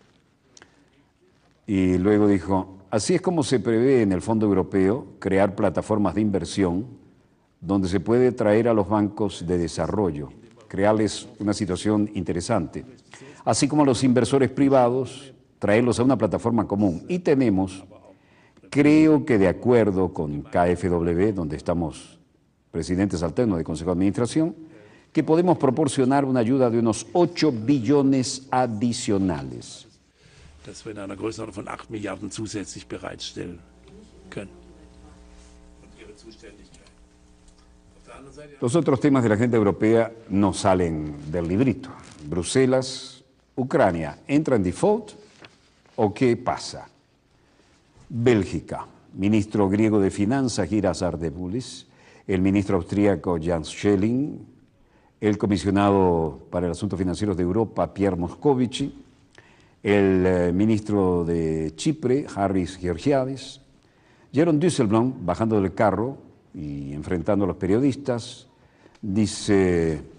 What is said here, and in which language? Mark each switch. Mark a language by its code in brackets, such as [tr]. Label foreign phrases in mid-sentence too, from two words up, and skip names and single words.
[es] Y luego dijo, así es como se prevé en el Fondo Europeo crear plataformas de inversión donde se puede traer a los bancos de desarrollo, crearles una situación interesante, así como a los inversores privados, traerlos a una plataforma común. Y tenemos, creo que de acuerdo con KfW, donde estamos presidentes alternos del Consejo de Administración, que podemos proporcionar una ayuda de unos 8 billones adicionales. [de] Dass wir in einer Größenordnung von 8 Milliarden zusätzlich bereitstellen können. [es] Los otros temas de la agenda europea no salen del librito. Bruselas, Ucrania, ¿entra en default o qué pasa? Bélgica, ministro griego de Finanzas, Giras Ardeboulis, el ministro austríaco Jans Schelling, el comisionado para el Asuntos Financieros de Europa, Pierre Moscovici, el ministro de Chipre, Harris Georgiades, Jeroen Dijsselbloem, bajando del carro y enfrentando a los periodistas, dice: